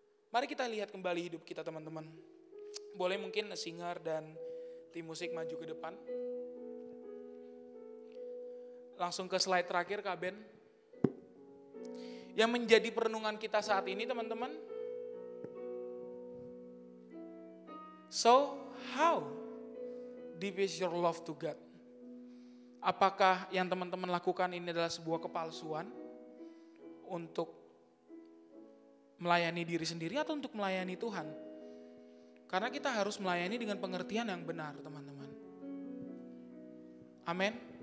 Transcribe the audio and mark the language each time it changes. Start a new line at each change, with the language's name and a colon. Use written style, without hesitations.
Indonesian: Mari kita lihat kembali hidup kita, teman-teman. Boleh mungkin singer dan tim musik maju ke depan. Langsung ke slide terakhir, Kak Ben. Yang menjadi perenungan kita saat ini, teman-teman. So,
English: How deep is your love to God?
Indonesian: Apakah yang teman-teman lakukan ini adalah sebuah kepalsuan untuk melayani diri sendiri atau untuk melayani Tuhan? Karena kita harus melayani dengan pengertian yang benar, teman-teman. Amin.